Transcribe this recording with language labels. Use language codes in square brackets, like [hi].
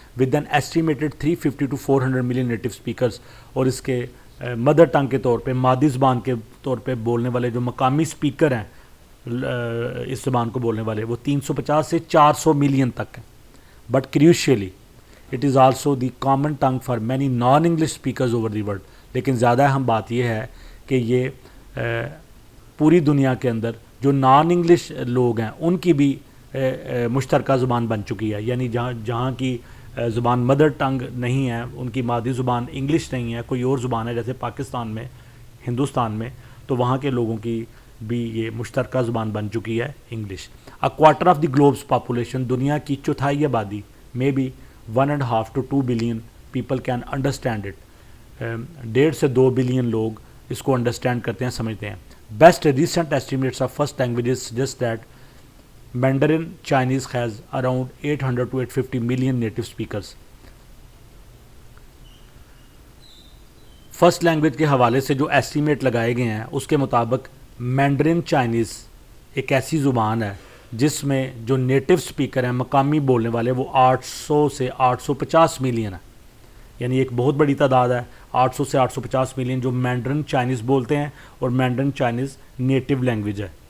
[en] With an estimated 350 to 400 million native speakers. [ur] اور اس کے mother tongue کے طور پہ, مادری زبان کے طور پہ بولنے والے جو مقامی اسپیکر ہیں اس زبان کو بولنے والے وہ 350 سے 400 ملین تک ہیں. [en] But crucially it is also the common tongue for many non English speakers over the world. [ur] لیکن زیادہ اہم بات یہ ہے کہ یہ پوری دنیا کے اندر جو نان انگلش لوگ ہیں ان کی بھی مشترکہ زبان بن چکی ہے. یعنی جہاں کی زبان مدر ٹنگ نہیں ہے, ان کی مادری زبان انگلش نہیں ہے, کوئی اور زبان ہے جیسے پاکستان میں, ہندوستان میں, تو وہاں کے لوگوں کی بھی یہ مشترکہ زبان بن چکی ہے English. [en] A quarter of the globe's population, [ur] دنیا کی چوتھائی آبادی, میں بھی [en] 1.5 to 2 billion people can understand it. [ur] 1.5 سے 2 بلین لوگ اس کو انڈرسٹینڈ کرتے ہیں, سمجھتے ہیں. [en] Best recent estimates of first languages suggest that Mandarin Chinese has around 800 to 850 million native speakers. [ur] First language کے حوالے سے جو ایسٹیمیٹ لگائے گئے ہیں اس کے مطابق مینڈرن چائنیز ایک ایسی زبان ہے جس میں جو نیٹو سپیکر ہیں, مقامی بولنے والے, وہ 800 سے 850 ملین ہیں. یعنی ایک بہت بڑی تعداد ہے, 800 سے 850 ملین جو مینڈرن چائنیز بولتے ہیں, اور مینڈرن چائنیز نیٹو لینگویج ہے.